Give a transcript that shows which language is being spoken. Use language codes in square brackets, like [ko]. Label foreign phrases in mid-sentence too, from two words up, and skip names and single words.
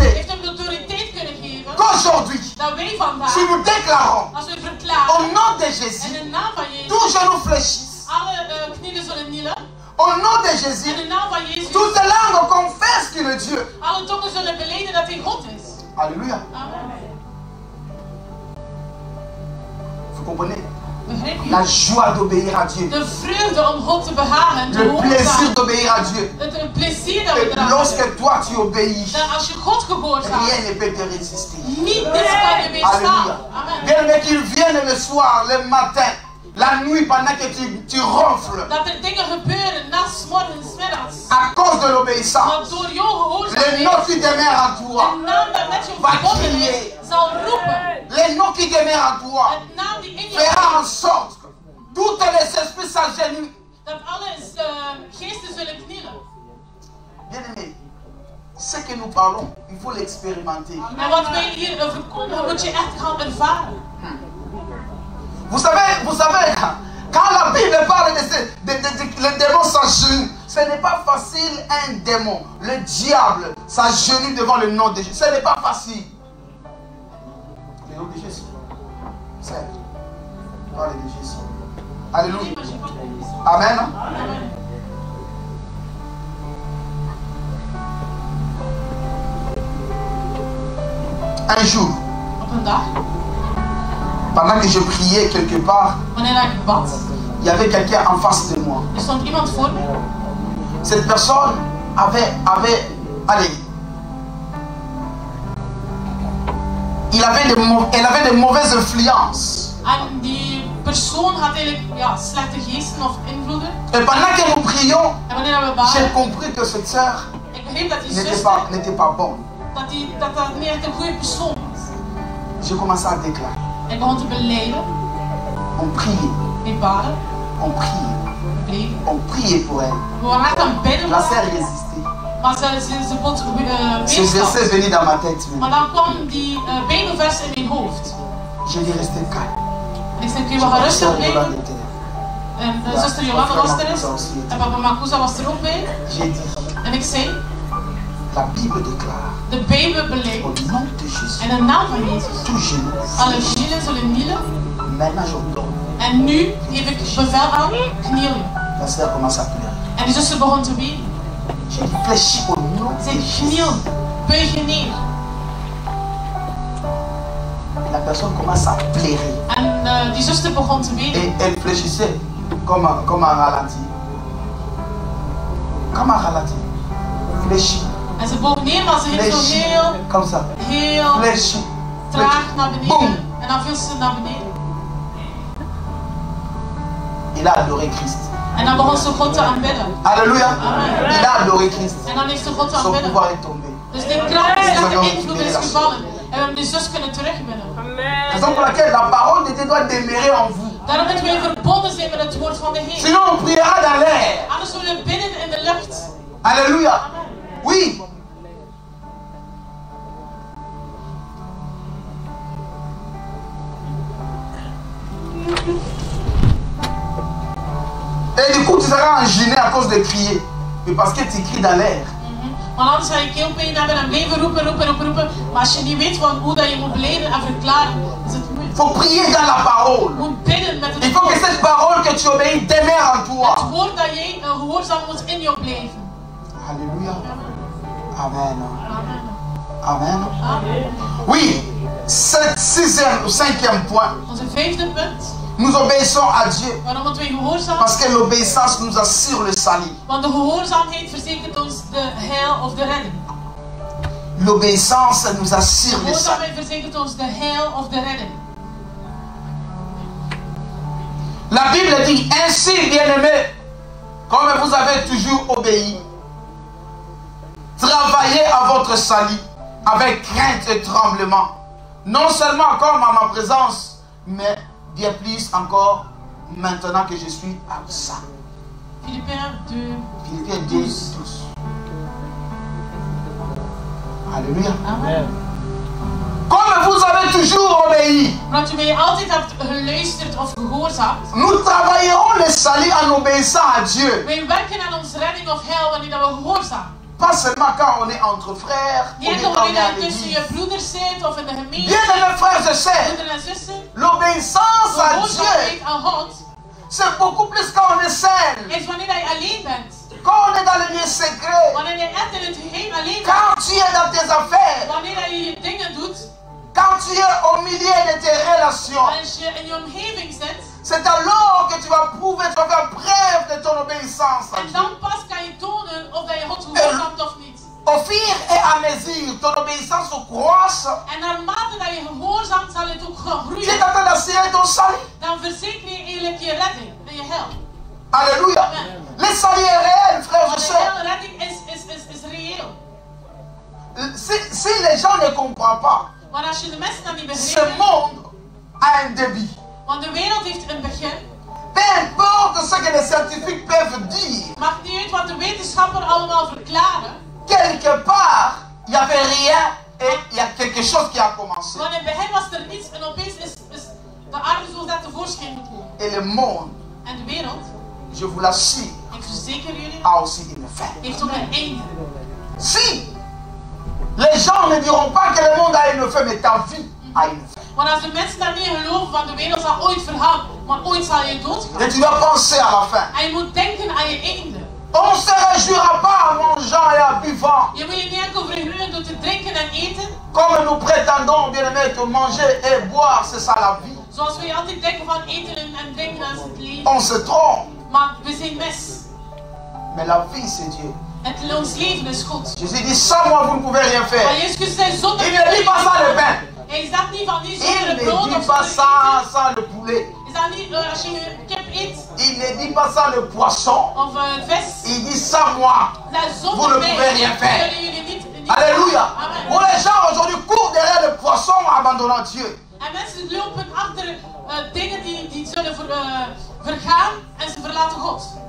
[nl] Heeft hem de autoriteit kunnen geven [fr] qu'aujourd'hui, [nl] dat wij vandaag, [fr] si nous déclarons [nl] als we [fr] au [nl] verklaren [fr] nom de [nl] in [fr] Jésus, [nl] de naam van Jezus, [fr] tout genou fléchisse. [nl] alle knieën zullen knielen. [fr] Au nom de [nl] In [fr] Jésus, [nl] de naam van Jezus, [fr] toute langue confesse qu'il est Dieu. [nl] alle tongen zullen belijden dat hij God is. [fr] Alléluia. Amen. Vous comprenez? [nl] Begrijp je? [fr] La joie d'obéir à Dieu. [nl] De vreugde om God te behagen, te [fr] Le plaisir [nl] gehoorzamen. [fr] d'obéir à Dieu. [nl] Het plezier dat we [fr] Et [nl] eraan hebben. [fr] lorsque toi tu obéis, [nl] Dat als je God gehoorzaamt, [fr] rien ne peut te résister. [nl] niet niets kan je weerstaan. [fr] Alléluia. Amen. Bien aimé, qu'il vienne le soir, le matin, la nuit, pendant que tu ronfles, [nl] Dat er dingen gebeuren, nachts, morgens, middags. [fr] à cause de l'obéissance, [nl] Maar door jouw [fr] le [nl] gehoorzaamheid, [fr] nom qui demeure en toi, [nl] de naam dat met je [fr] Va [nl] verbonden [fr] crier. [nl] is, zal roepen. [fr] le nom qui demeure en toi, [nl] Het naam die in je [fr] fera en sorte que tous les esprits s'agenouillent. [nl] dat alle geesten zullen knielen. [fr] Bien aimé, ce que nous parlons, il faut l'expérimenter. [nl] En wat wij hier verkondigen, moet je echt gaan ervaren. [fr] Vous savez, quand la Bible parle les démons s'agenouillent, ce n'est pas facile un démon, le diable s'agenouille devant le nom de Jésus. Ce n'est pas facile. Le nom de Jésus. C'est. Parle de Jésus. Alléluia. Amen. Amen. Un jour, [nl] Op een dag, [fr] pendant que je priais quelque part, [nl] wanneer ik bad, [fr] il y avait quelqu'un en face de moi. [nl] er stond iemand voor me. [fr] Cette personne allez, elle avait de mauvaises influences. [nl] En die persoon had eigenlijk slechte geesten of invloeden. [fr] Et pendant que nous prions, [nl] En wanneer we [fr] j'ai [nl] baden, [fr] compris que cette sœur [nl] ik begreep dat die [fr] n'était pas bonne. [nl] dat niet echt een goede persoon was. [fr] J'ai commencé à déclarer. [nl] Ik begon te belijden, [fr] On priait, [nl] ik baden, [fr] on priait, [nl] we bleven. [fr] on priait pour elle. [nl] We waren echt aan het bidden, [fr] La sœur résistait. [nl] maar ze bot [fr] Ce verset est venu dans ma tête. [nl] Maar dan kwam die Bijbelvers in mijn hoofd. [fr] Je dis rester calme. [nl] En ik zei, kun je [fr] Je [nl] wel gaan [fr] vais [nl] rustig [fr] faire de la [nl] blijven? [fr] terre. [nl] En zuster Jolanda was er eens. En papa Makusa was er ook bij. [fr] J'ai dit, [nl] En ik zei, [fr] la Bible déclare, [nl] de Bijbel belegt. [fr] au nom de Jésus, [nl] En de naam van Jezus. [fr] tout genou, [nl] Alle zielen zullen knielen. [fr] maintenant j'ordonne. [nl] En nu geef ik bevel aan, kniel je. [fr] La sœur commence à pleurer. [nl] En die zuster begon te wenen. [fr] J'ai dit, fléchis au nom de [nl] Zij [fr] Jésus. [nl] kniel, buig je neer. [fr] La personne commence à pleurer. [nl] En die zuster begon te wenen. [fr] Et elle fléchissait comme un ralenti. Comme un ralenti. Fléchis. [nl] En ze boog neer, maar ze ging zo [fr] Fléchis. [nl] heel, [fr] Comme ça. [nl] heel [fr] Fléchis. [nl] traag naar Boom. beneden. En dan viel ze naar beneden. [fr] Il a adoré Christ. [nl] En dan begon ze God te aanbidden. [fr] Alléluia. Amen. Il a adoré Christ. [nl] En dan heeft ze God te [fr] Son [nl] aanbidden. [fr] pouvoir est tombé. [nl] Dus die kracht, die sterke invloed is gevallen. En we hebben die zus kunnen terugwinnen. [fr] Raison pour laquelle la parole de Dieu doit demeurer en vous. [nl] Daarom moeten wij verbonden zijn met het woord van de Heer. [fr] Sinon on priera dans l'air. [nl] Anders zullen we bidden in de lucht. [fr] Alléluia. Oui. Et du coup, tu seras enchaîné à cause de crier. Mais parce que tu cries dans l'air. [nl] Want anders ga je keelpijn hebben en blijven roepen. Maar als je niet weet van hoe dat je moet beleiden en verklaren, is het moeilijk. [fr] Il faut prier dans la parole. [nl] Je moet bidden met [fr] Il [nl] het [fr] faut que [nl] woord. [fr] cette parole que tu obéis demeure en [nl] Het [fr] toi. [nl] woord dat jij gehoorzaam moet in jou blijven. [fr] Alléluia. Amen. Amen. Amen. Amen. Oui, cinquième point. [nl] Onze vijfde punt. [fr] Nous obéissons à Dieu [nl] Waarom moeten wij gehoorzaam? [fr] parce que l'obéissance nous assure le salut. [nl] Want de gehoorzaamheid verzekert ons de heil of de redding. [fr] L'obéissance nous assure le salut. [nl] Gehoorzaamheid verzekert ons de heil of de redding. [fr] La Bible dit, ainsi bien-aimés, comme vous avez toujours obéi, travaillez à votre salut avec crainte et tremblement. Non seulement comme à ma présence, mais bien plus encore maintenant que je suis absent. Philippiens 2. Philippiens 2, 12. Alléluia. Amen. Comme vous avez toujours obéi, [nl] Omdat u mij altijd hebt geluisterd of gehoorzaamd. [fr] nous travaillerons le salut en obéissant à Dieu. [nl] Wij werken aan onze redding of heil wanneer dat we gehoorzaam. [fr] Pas seulement quand on est entre frères, on [nl] Niet [fr] est [nl] enkel [fr] quand on est [nl] wanneer [fr] à [nl] je tussen je [fr] l'église. [nl] broeders zit of in de gemeente. [fr] Bien-aimés frères et sœurs, [nl] Broederen en zussen. [fr] l'obéissance à [nl] Gehoorzaamheid [fr] Dieu, [nl] aan God [fr] c'est beaucoup plus quand on est seul. [nl] is wanneer je alleen bent. [fr] Quand on est dans le lieu secret, [nl] Wanneer je echt in het geheim alleen bent. [fr] quand tu es dans tes affaires, [nl] Wanneer je je dingen doet. [fr] quand tu es au milieu de tes relations, [nl] Als je in je omgeving zit. [fr] c'est alors que tu vas prouver, tu vas faire preuve de ton obéissance à [nl] En [fr] Dieu. [nl] dan pas kan je tonen of dat je God gehoorzaamt of niet. [fr] Au fur et à mesure, ton obéissance croisse, [nl] En naarmate dat je gehoorzaamt zal het ook gaan [fr] tu es [nl] groeien. [fr] en train d'assurer ton salut. [nl] Dan verzeker je eigenlijk je redding en je heil. [fr] Alléluia. Le salut est réel, frères et [nl] Want de [fr] sœurs. [nl] heil redding is reëel. [fr] Si les gens ne comprennent pas, [nl] Maar als je de mensen dan niet [fr] ce [nl] begrijpt. [fr] monde a un début. [nl] Want de wereld heeft een begin. [fr] Peu importe ce que les scientifiques peuvent dire, [nl] Maakt niet uit wat de wetenschappers allemaal verklaren. [fr] quelque part, il n'y avait rien et il y a quelque chose qui a commencé. [nl] Want in het begin was er niets en opeens is de aarde zo dat tevoorschijn gekomen. [fr] Et le monde, [nl] En de wereld, [fr] je vous l'assure, [nl] ik verzeker jullie, [fr] a aussi une fin. [nl] heeft ook een einde. [fr] Si les gens ne diront pas que le monde a une fin, mais ta vie a une fin. [nl] Want als de mensen daar niet geloven van de wereld zal ooit vergaan, maar ooit zal je doodgaan. [fr] Et tu dois penser à la fin. [nl] En je moet denken aan je einde. [fr] On ne se réjouira pas en mangeant et en buvant, [nl] Je moet je niet enkel verheugen door te drinken en eten. [fr] comme nous prétendons, bien aimés, que manger et boire, c'est ça la vie. [nl] Zoals wij altijd denken van eten en drinken als het leven. [fr] On se trompe, [nl] Maar we zijn mis. [fr] mais la vie, c'est Dieu. [nl] Ons leven is God. [fr] Jésus dit, sans moi, vous ne pouvez rien [nl] Maar [fr] faire. [nl] Jezus zei zonder [fr] Il ne dit pas ça le pain. [nl] Hij zegt niet van niet [fr] Il [nl] zonder [fr] ne [nl] brood [fr] dit [nl] of [fr] pas [nl] zonder [fr] ça [nl] eten. [fr] sans le poulet. [nl] Is dat niet als je kip eet [fr] Il ne dit pas ça le poisson. [nl] of vis? [fr] Il dit, sans moi, [nl] Dat [fr] vous [nl] zonder [fr] ne [nl] mij [fr] pouvez rien faire. [nl] zullen jullie niet. [fr] Alléluia. Amen. Où les gens aujourd'hui courent derrière le poisson en abandonnant Dieu. [nl] En mensen lopen achter dingen die zullen vergaan en ze verlaten God.